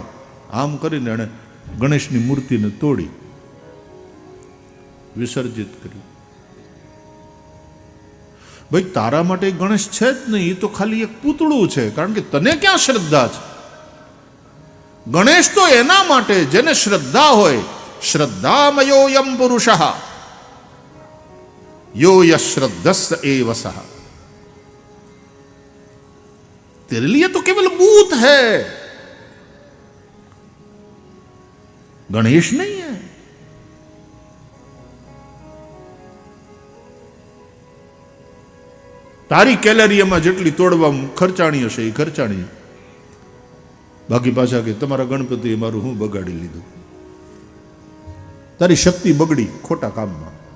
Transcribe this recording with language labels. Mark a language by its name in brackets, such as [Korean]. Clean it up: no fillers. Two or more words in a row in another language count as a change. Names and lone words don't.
[Gujarati] આમ કરીને એણે ગણેશની મૂર્તિને તોડી વિસર્જિત કરી. ભાઈ તારા માટે ગણેશ છે જ નહીં, એ તો ખાલી એક પૂતળું છે. કારણ કે તને ક્યાં શ્રદ્ધા છે? ગણેશ તો એના માટે જેને શ્રદ્ધા હોય. [Sanskrit] श्रद्धामयोयम पुरुष यो यश्रद्धस एव सह. [Hindi] तेरे लिए तो केवल भूत है, गणेश नहीं है. [Gujarati] તારી કેલેરિયામાં જેટલી તોડવા ખર્ચાણી હશે એ ખર્ચાણી. બાકી પાછા કે તમારા ગણપતિ મારું હું બગાડી લીધું. તારી શક્તિ બગડી ખોટા કામમાં.